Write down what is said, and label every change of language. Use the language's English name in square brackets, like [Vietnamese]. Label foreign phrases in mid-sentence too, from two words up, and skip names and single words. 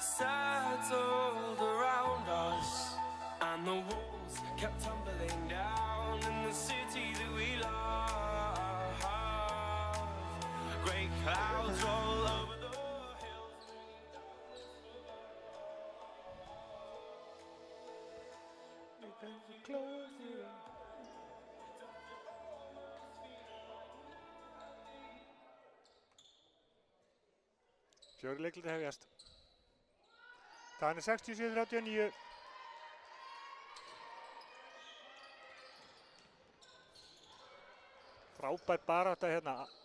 [English] settled around us, and the walls kept tumbling down in the city that we love. Great clouds roll over the hills. Close your eyes. [Icelandic] Fjórir leikluti hefjast. Það er 67-39. Frábær barátta hérna.